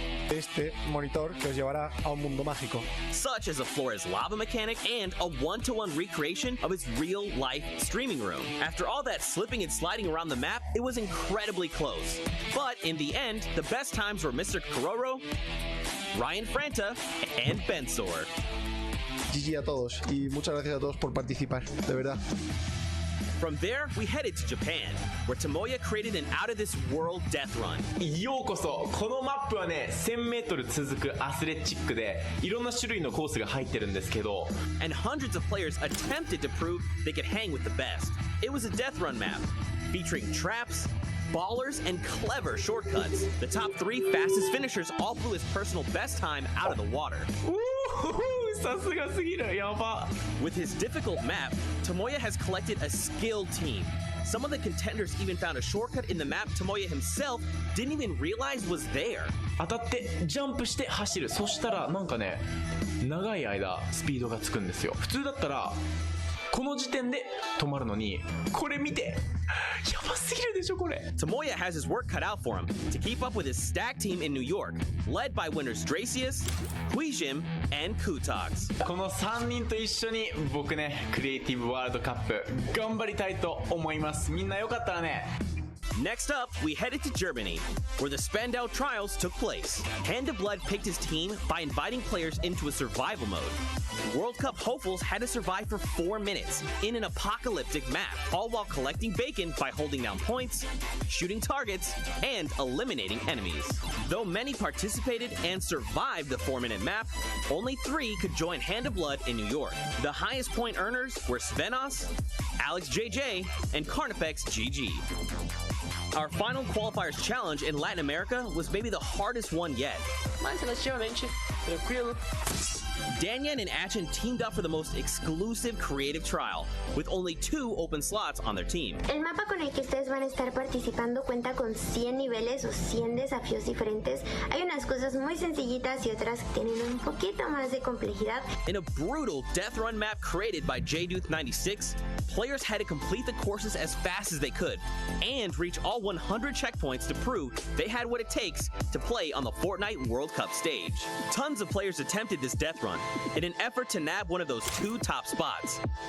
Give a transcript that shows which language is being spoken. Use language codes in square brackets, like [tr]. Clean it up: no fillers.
[es] Este monitor que os llevará a un mundo mágico. [en] Such as a Flores lava mechanic and a 1-to-1 recreation of his real-life streaming room. After all that slipping and sliding around the map, it was incredibly close. But in the end, the best times were Mr. Kororo, Ryan Franta, and Bensor. [es] GG a todos y muchas gracias a todos por participar, de verdad. [en] From there, we headed to Japan, where Tomoya created an out-of-this-world death run. [ja] ようこそ。このマップはね、1000メートル続くアスレチックで、いろんな種類のコースが入ってるんですけど。 [en] And hundreds of players attempted to prove they could hang with the best. It was a death run map, featuring traps, ballers, and clever shortcuts. The top 3 fastest finishers all blew his personal best time out of the water. With his difficult map, Tomoya has collected a skilled team. Some of the contenders even found a shortcut in the map Tomoya himself didn't even realize was there. [ja] 当たってジャンプして走る。そしたらなんかね、長い間スピードがつくんですよ。普通だったらこの時点で止まるのに、これ見て。やばすぎるでしょこれ。 [en] Tomoya has his work cut out for him to keep up with his stack team in New York, led by winners Dracius, Quijim, and Kutox. [ja] この3人と一緒に僕ね、クリエイティブワールドカップ頑張りたいと思います。みんなよかったらね。 [en] Next up, we headed to Germany, where the Spandau Trials took place. Hand of Blood picked his team by inviting players into a survival mode. World Cup hopefuls had to survive for 4 minutes in an apocalyptic map, all while collecting bacon by holding down points, shooting targets, and eliminating enemies. Though many participated and survived the 4-minute map, only 3 could join Hand of Blood in New York. The highest point earners were Svenos, Alex JJ, and Carnifex GG. Our final qualifiers challenge in Latin America was maybe the hardest one yet. [es] Mas relativamente tranquilo. [en] Danyan and Achin teamed up for the most exclusive creative trial, with only 2 open slots on their team. [es] El mapa con el que ustedes van a estar participando cuenta con 100 niveles o 100 desafíos diferentes. Hay unas cosas muy sencillitas y otras que tienen un poquito más de complejidad. [en] In a brutal death run map created by JDuth96, players had to complete the courses as fast as they could and reach all 100 checkpoints to prove they had what it takes to play on the Fortnite World Cup stage. Tons of players attempted this death run in an effort to nab one of those 2 top spots.